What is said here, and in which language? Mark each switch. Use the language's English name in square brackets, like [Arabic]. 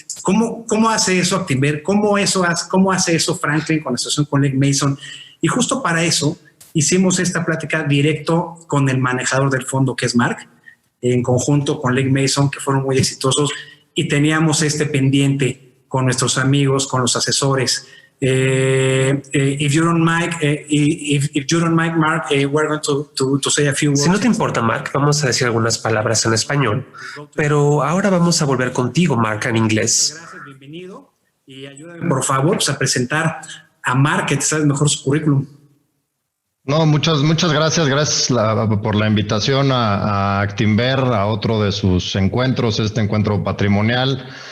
[Spanish] ¿Cómo hace eso Actinver? ¿Cómo hace eso Franklin con la asociación con Legg Mason? Y justo para eso hicimos esta plática directo con el manejador del fondo, que es Mark, en conjunto con Legg Mason, que fueron muy exitosos, y teníamos este pendiente con nuestros amigos, con los asesores. [English] If you don't mind, Mark, we're going to say a few words. [Spanish] Si no te importa, Mark, vamos a decir algunas palabras en español, pero ahora vamos a volver contigo, Mark, en inglés. Gracias, bienvenido, y ayúdame, por favor, pues, a presentar a Mark, que te sabe mejor su currículum. No, muchas gracias. Gracias por la invitación a Actinver, a otro de sus encuentros, este encuentro patrimonial.